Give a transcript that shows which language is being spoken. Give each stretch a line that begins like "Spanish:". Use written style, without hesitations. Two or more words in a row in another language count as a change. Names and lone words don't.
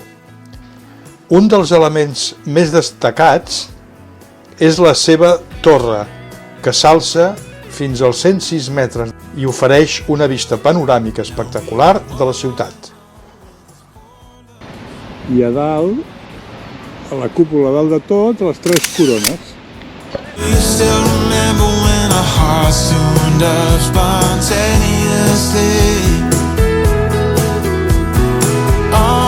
Catalan: Un dels elements més destacats és la seva torre, que s'alça fins als 106 metres i ofereix una vista panoràmica espectacular de la ciutat. I a dalt, a la cúpula dalt de tot, les tres corones.
English: Do you still remember when our hearts tuned up spontaneously?